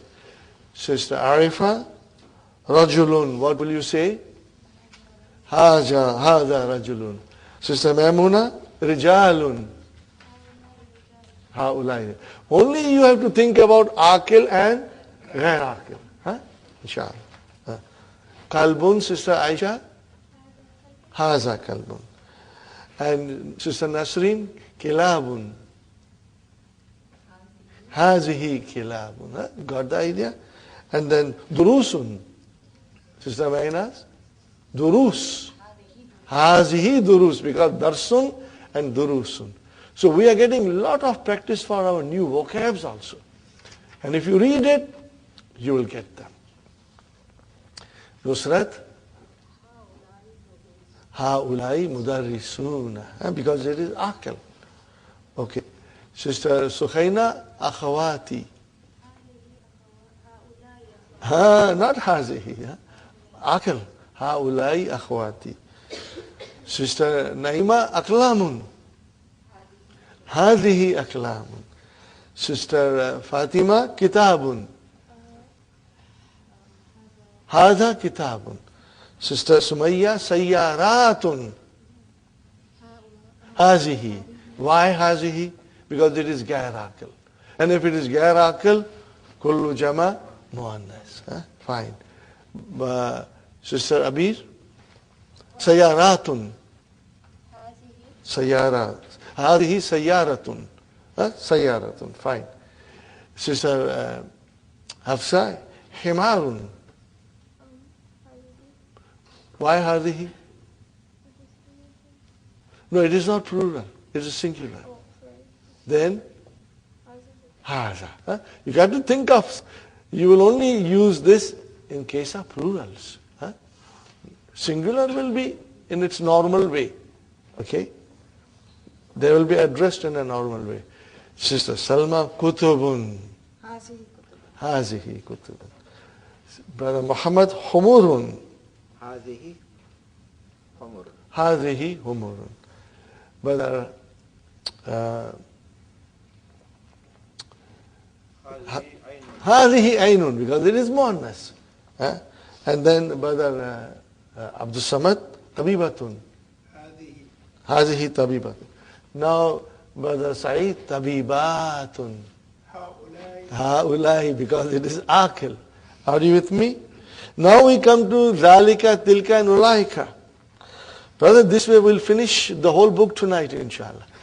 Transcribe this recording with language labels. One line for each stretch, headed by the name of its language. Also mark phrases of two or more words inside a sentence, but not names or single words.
English: Sister Arifa, Rajulun, what will you say?
Arabic: هذا رجل.
English: Sister Maimuna, Rijalun.
Arabic: Haulai.
English: Only you have to think about akil and
Arabic: غير عاقل. Huh? Inshallah.
English: Kalbun, Sister Aisha?
Arabic: هذا كلب.
English: And Sister Nasreen?
Arabic: كلاب. هذه كلاب.
English: Huh? Got the idea? And then durusun. Sister Mainas?
Arabic: دروس. هذه دروس.
English: Because darsun and durusun. So we are getting a lot of practice for our new vocabs also. And if you read it, you will get them.
Arabic: Nusrat? هؤلاء مدرسون.
English: Because it is akal. Okay. Sister Sukhaina, akhawati. Not hazihi.
Arabic: عاقل. هؤلاء أخواتي. Sister Naima, aklamun. هذه أقلام. Sister Fatima, kitabun. هذا كتاب.
English: Sister Sumayya, sayyaratun.
Arabic: Hazihi.
English: Why hazihi? Because it is
Arabic: غير عاقل.
English: And if it is
Arabic: غير عاقل، كل جمع مؤنث.
English: Fine. Sister Abir, sayyaratun.
Arabic: سيارات. هذه سيارة.
English: Sayyaratun. Fine. Sister Hafsa, himarun. Why hadihi? No, it is not plural. It is singular. Then haza. You got to think of, you will only use this in case of plurals. Singular will be in its normal way. Okay? They will be addressed in a normal way.
Arabic: Sister Salma, كتب. هذه كتب.
English: Brother Muhammad, humurun.
Arabic: هذه حمر. هذه حمر. Brother هذه عين,
English: because it is muannas. And then Brother Abdul Samad, tabibatun.
Arabic: هذه tabibatun.
English: Now Brother Saeed, tabibatun. Haulai, because it is akil. Are you with me? Now we come to Zalika, Tilka and Ulaika. Brother, this way we'll finish the whole book tonight, inshallah.